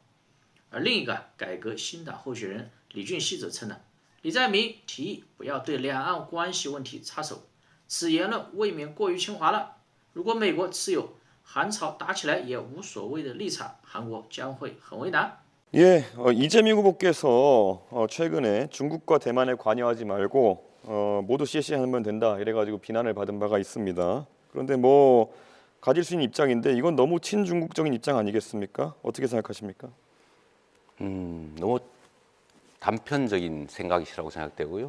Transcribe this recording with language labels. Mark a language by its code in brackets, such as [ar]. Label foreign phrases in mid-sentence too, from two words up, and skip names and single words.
[zh] 而另一个改革新党候选人李俊熙则称李在明提议不要对两岸关系问题插手，此言论未免过于亲华了。如果美国持有韩朝打起来也无所谓的立场，韩国将会很为难。 [ko] 예, 이재명 후보께서 최근에 중국과 대만에 관여하지 말고 모두 CC하면 된다 이래가지고 비난을 받은 바가 있습니다. 그런데 뭐 가질 수 있는 입장인데 이건 너무 친중국적인 입장 아니겠습니까? 어떻게 생각하십니까? 너무 단편적인 생각이라고 생각되고요.